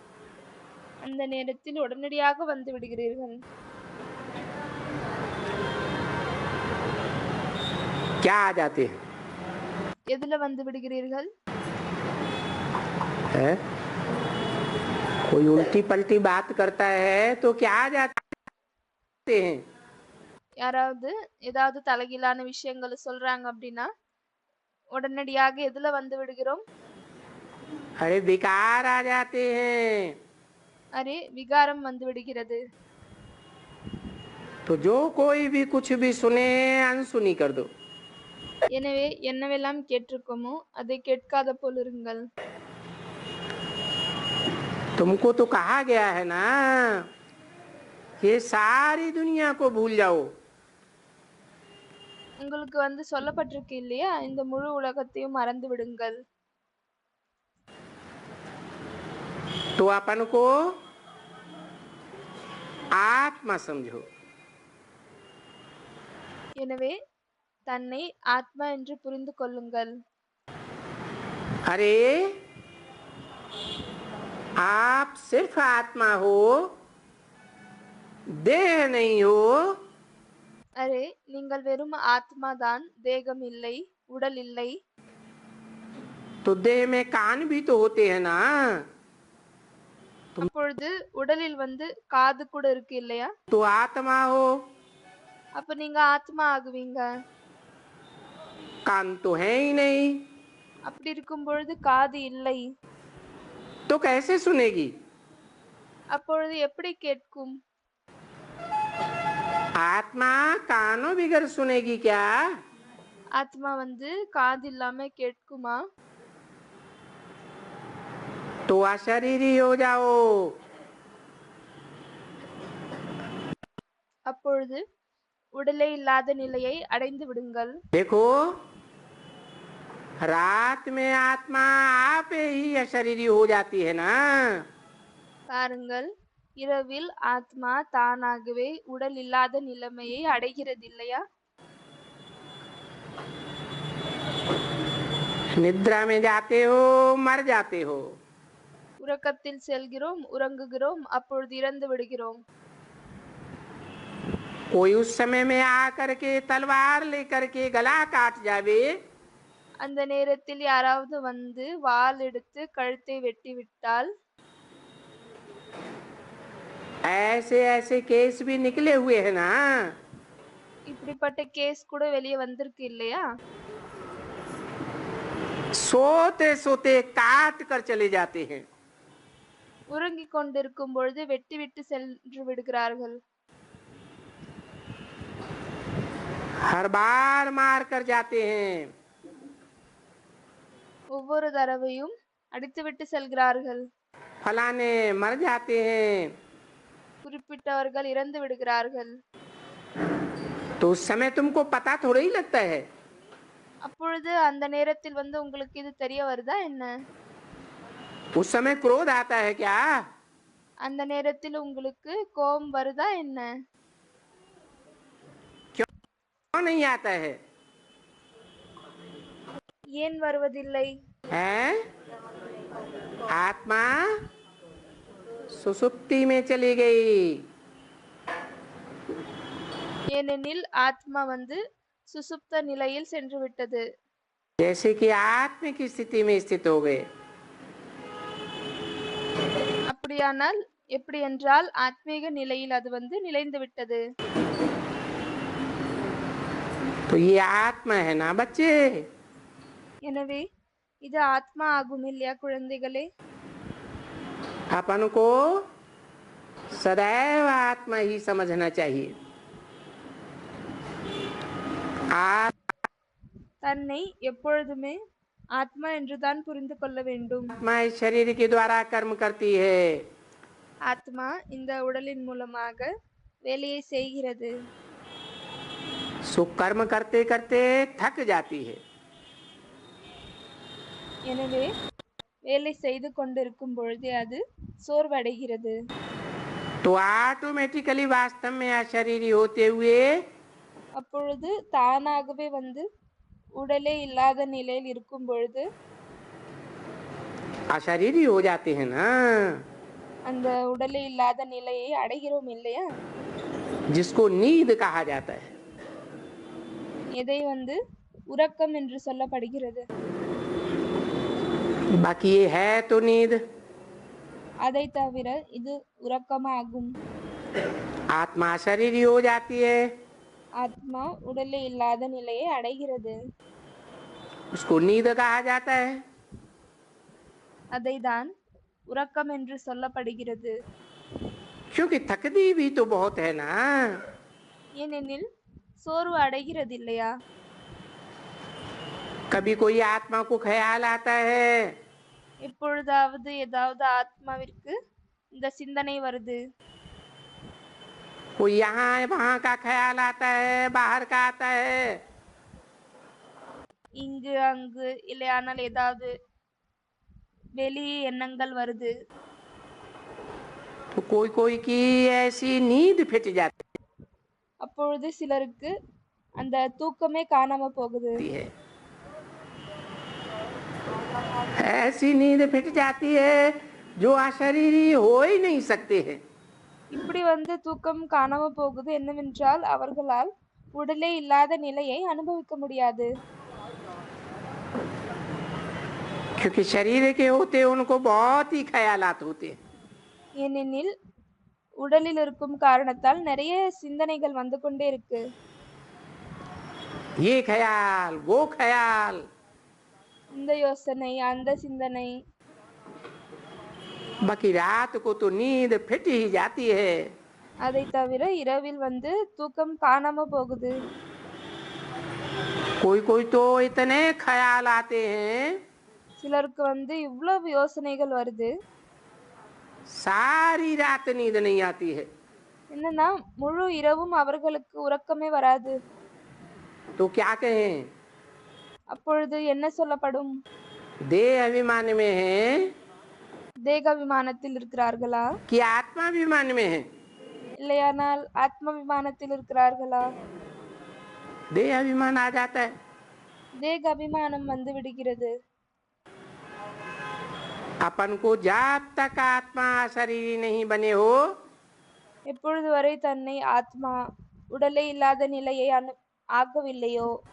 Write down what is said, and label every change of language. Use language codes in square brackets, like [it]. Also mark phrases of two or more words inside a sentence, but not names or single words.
[ta] அந்த நேரத்தில் உடனடியாக வந்து விடுகிறீர்கள். [hi] क्या आ जाते हैं? [ta] எதுல வந்து விடுகிறீர்கள்? [hi] है? कोई उल्टी पलटी बात करता है तो क्या आ जाते हैं? [ta] யாராவது ஏதாவது தலைகீழான விஷயங்களை சொல்றாங்க அப்படின்னா உடனடியாக எதுல வந்து விடுகிறோம்? [hi] अरे विकार आ जाते हैं. [ta] அரே விகாரம் வந்து விடுகிறது. [hi] तो जो कोई भी कुछ भी सुने अनसुनी कर दो. [ta] எனவே என்னவெல்லாம் கேட்டிருக்கோமோ அதை கேட்காத போல் இருங்கள். [hi] तुमको तो कहा गया है ना, ये सारी दुनिया को भूल जाओ. [ta] உங்களுக்கு சொல்லப்பட்டிருக்கு இல்லையா, இந்த முழு உலகத்தையும் மறந்து விடுங்கள். [hi] तो अपन को आत्मा समझो. [ta] எனவே தன்னை ஆத்மா என்று புரிந்து கொள்ளுங்கள். [hi] अरे आप सिर्फ आत्मा हो, देह नहीं हो. [ta] அரே நீங்கள் வெறும் ஆத்மா தான், தேகம் இல்லை, உடல் இல்லை. [hi] तो देह में कान भी तो होते हैं ना. [ta] அப்பொழுது உடலில் காது கூட இருக்கு இல்லையா? [hi] तो आत्मा हो. [ta] அப்ப நீங்க ஆத்மா ஆகுவீங்க. [hi] कान तो है ही नहीं. [ta] அப்படி இருக்கும் பொழுது காது இல்லை. [hi] तो कैसे सुनेगी? [ta] அப்பொழுது எப்படி கேட்கும்? [hi] आत्मा कानों बिगर सुनेगी क्या? [ta] ஆத்மா காது இல்லாம கேட்குமா? [hi] तो अशरीरी हो जाओ. [ta] அப்பொழுது உடலே இல்லாத நிலையை அடைந்து விடுங்கள். [hi] देखो, रात में आत्मा आप ही अशरीरी हो जाती है ना. [ta] பாருங்கள், இரவில் ஆத்மா தானாகவே உடல் இல்லாத நிலைமையை அடைகிறது இல்லையா? [hi] निद्रा में जाते हो, मर जाते हो। [ta] உறக்கத்தில் செல்கிறோம், உறங்குகிறோம், அப்பொழுது இறந்து விடுகிறோம். [hi] कोई उस समय में आकर के तलवार लेकर के गला काट जावे, [ta] அந்த நேரத்தில் யாராவது வந்து வாள் எடுத்து கழுத்தை வெட்டி விட்டால், [hi] ऐसे ऐसे केस भी निकले हुए हैं ना। [ta] இப்படிப்பட்ட கேஸ் கூட வெளியே வந்திருக்கு இல்லையா? [hi] सोते सोते काट कर चले जाते हैं। [ta] உறங்கிக் கொண்டிருக்கும் பொழுது வெட்டிவிட்டு சென்று விடுகிறார்கள். [hi] हर बार मार कर जाते हैं। [ta] ஒவ்வொரு தடவையும் அடித்துவிட்டு செல்கிறார்கள். [hi] फलाने मर जाते हैं। [ta] குறிப்பிட்டவர்கள் இறந்து விடுகிறார்கள். [hi] तो उस समय तुमको पता थोड़ा ही लगता है। [ta] அப்பொழுது அந்த நேரத்தில் வந்து உங்களுக்கு இது தெரிய வருதா என்ன? [hi] उस समय क्रोध आता है क्या? [ta] அந்த நேரத்தில் உங்களுக்கு கோபம் வருதா என்ன? [hi] क्यों नहीं आता है? [ta] ஏன் வருவதில்லை? [hi] हैं? आत्मा सुसुप्ति में चली गई। [ta] ஏனெனில் ஆத்மா வந்து சுசுப்த நிலையில் சென்று விட்டது. [hi] जैसे कि आत्मा की स्थिति में स्थित हो गए। [ta] அப்படியானால் எப்படி என்றால் ஆத்மீக நிலையில் அது வந்து நிலைந்து விட்டது. [hi] तो ये आत्मा है ना बच्चे। [ta] எனவே இது ஆத்மா ஆகும் இல்லையா குழந்தைகளே? [hi] अपन को सदैव आत्मा ही समझना चाहिए। [ta] தன்னை எப்பொழுதுமே ஆத்மா என்றுதான் புரிந்து கொள்ள வேண்டும். [hi] आत्मा इस शरीर के द्वारा कर्म करती है। [ta] ஆத்மா இந்த உடலின் மூலமாக வேலையை செய்கிறது. [hi] सो कर्म करते करते थक जाती है। [ta] எனவே வேலை செய்து கொண்டிருக்கும் பொழுதே அது சோர்வடைகிறது. [hi] तो ऑटोमेटिकली वास्तव में अशरीरी होते हुए [ta] அப்பொழுது தானாகவே வந்து உடலே இல்லாத நிலையில் இருக்கும் பொழுது [hi] अशरीरी हो जाते हैं ना। [ta] அந்த உடலே இல்லாத நிலையை அடைகிறோம் இல்லையா? [hi] जिसको नींद कहा जाता है। [ta] எதை வந்து உறக்கம் என்று சொல்லப்படுகிறது. [hi] बाकी ये है तो नींद। [ta] அதை தவிர இது உறக்கமாகும். [hi] आत्मा अशरीरी हो जाती है, [ta] ஆத்மா உடலே இல்லாத நிலையை அடைகிறது. [hi] उसको नींद कहा जाता है। [ta] அதை தான் உறக்கம் என்று சொல்லப்படுகிறது. [hi] क्योंकि थकती भी तो बहुत है ना। [ta] ஏனெனில் சோர்வு அடைகிறது இல்லையா? [hi] कभी कोई आत्मा को ख्याल आता है, [ta] எப்பொழுதாவது ஏதாவது ஆத்மாவிற்கு இந்த சிந்தனை வருது. [hi] कोई यहाँ वहाँ का ख्याल आता है, बाहर का आता है। [ta] இங்கு அங்கு இல்லையானால் ஏதாவது வெளி எண்ணங்கள் வருது. [hi] तो कोई कोई की ऐसी नींद फिट जाती [ta] அப்பொழுது சிலருக்கு அந்த தூக்கமே காணாம போகுது. [hi] है। ऐसी नींद फिट जाती है जो अशरीरी हो ही नहीं सकते हैं। [ta] இப்படி வந்து தூக்கம் காணாம போகுது என்னவென்றால் அவர்களால் உடலே இல்லாத நிலையை அனுபவிக்க முடியாது. [hi] क्योंकि शरीर के होते उनको बहुत ही ख्यालात होते हैं। [ta] ஏனெனில் உடலில் இருக்கும் காரணத்தால் நிறைய சிந்தனைகள் வந்து கொண்டே இருக்கு. [hi] ये ख्याल वो ख्याल, [ta] இந்த யோசனை அந்த சிந்தனை. [hi] बाकी रात को तो नींद फिट ही जाती है। [ta] அதை தவிர இரவில் வந்து தூக்கம் காணாம போகுது. [hi] कोई कोई तो इतने ख्याल आते हैं, [ta] சிலருக்கு வந்து இவ்வளவு யோசனைகள் வருது. [hi] सारी रात नींद नहीं आती है। [ta] என்னன்னா முழு இரவும் அவர்களுக்கு உறக்கமே வராது. [hi] तो क्या कहें? [ta] அப்பொழுது என்ன சொல்லப்படும்? [hi] देह अभिमान में है [ta] தேக விமானத்தில் இருக்கிறார்களா [hi] कि आत्मा अभिमान में है? [ta] இல்லையானால் ஆத்ம விமானத்தில் இருக்கிறார்களா? [hi] देह अभिमान आ जाता है। [ta] தேக அபிமானம் வந்து விடுகிறது. [hi] अपन को जब तक आत्मा शरीर नहीं बने हो [ta] எப்பொழுது வரை தன்னை ஆத்மா உடலே இல்லாத நிலையை ஆகவில்லையோ